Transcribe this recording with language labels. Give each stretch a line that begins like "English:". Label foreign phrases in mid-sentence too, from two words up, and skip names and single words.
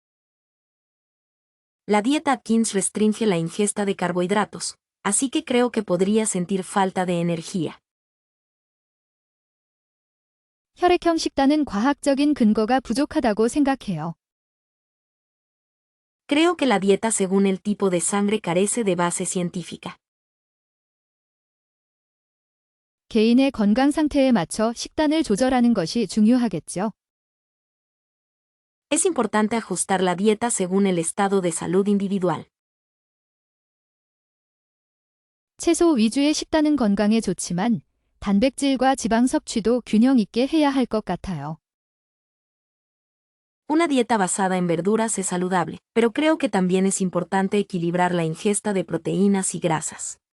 Spanish: La dieta Atkins restringe la ingesta de carbohidratos, así que creo que podría sentir falta de energía.
Korean: 혈액형 식단은 과학적인 근거가 부족하다고 생각해요.
Spanish: Creo que la dieta según el tipo de sangre carece de base científica.
Korean: 개인의 건강 상태에 맞춰 식단을 조절하는 것이 중요하겠죠.
Spanish: Es importante ajustar la dieta según el estado de salud individual.
Korean: 채소 위주의 식단은 건강에 좋지만 단백질과 지방 섭취도 균형 있게 해야 할 것 같아요.
Spanish: Una dieta basada en verduras es saludable, pero creo que también es importante equilibrar la ingesta de proteínas y grasas.